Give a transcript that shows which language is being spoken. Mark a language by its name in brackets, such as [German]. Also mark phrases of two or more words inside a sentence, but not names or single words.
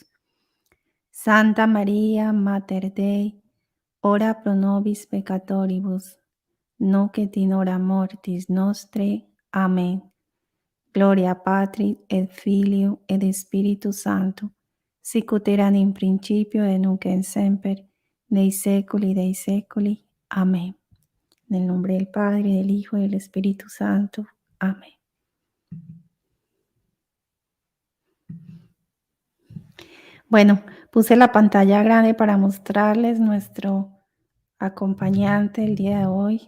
[Latin] Santa María, Mater Dei, ora pro nobis peccatoribus, nunc et in hora mortis nostre. [Spanish] Amén. [Latin] Gloria Patri et Filio et Spiritus Sancto, sicut erat in principio et nunc et semper, nei seculi dei secoli. [Spanish] Amén. En el nombre del Padre, del Hijo y del Espíritu Santo. Amén. Bueno, puse la pantalla grande para mostrarles nuestro acompañante el día de hoy.